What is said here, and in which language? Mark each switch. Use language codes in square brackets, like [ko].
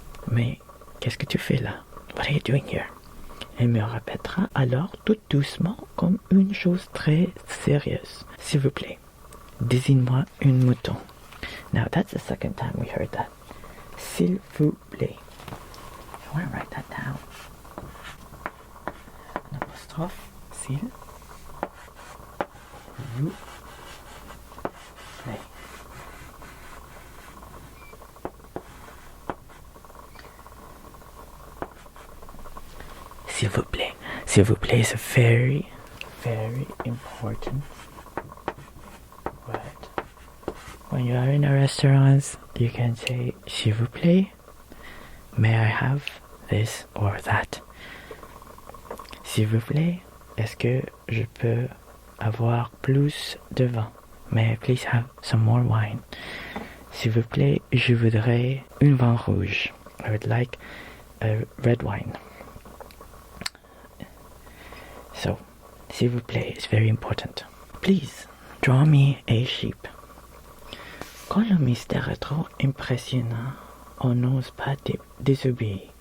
[fr] Mais qu'est-ce que tu fais là? [en] What are you doing here? [fr] Elle me répétera alors tout doucement comme une chose très sérieuse. S'il vous plaît, désigne-moi un mouton. [en] Now that's the second time we heard that. [fr] S'il vous plaît. [en] I want to write that down. [fr] An apostrophe. S'il vous plaît. S'il vous plaît. S'il vous plaît [en] is a very, very important word. When you are in a restaurant, you can say, [fr] s'il vous plaît, [en] may I have this or that? [fr] S'il vous plaît, est-ce que je peux avoir plus de vin? [en] May I please have some more wine? [fr] S'il vous plaît, je voudrais un vin rouge. [en] I would like a red wine. So, [fr] s'il vous plaît [en] is very important. Please, draw me a sheep. [fr] Quand le mystère est trop impressionnant, on n'ose pas désobéir.